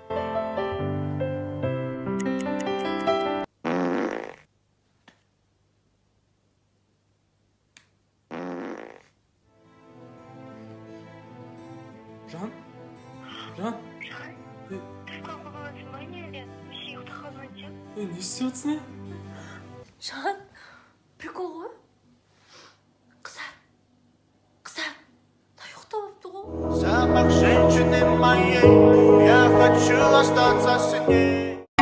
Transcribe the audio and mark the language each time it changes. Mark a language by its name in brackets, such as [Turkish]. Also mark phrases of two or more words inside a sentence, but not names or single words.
[Kazakh] Жан? Жан? Не істеп отырсың? Жан, прикол ғой? Қызар. Да ұйықтап алыпты ғой. [Russian] Запах женщины моей, я хочу остаться с ней.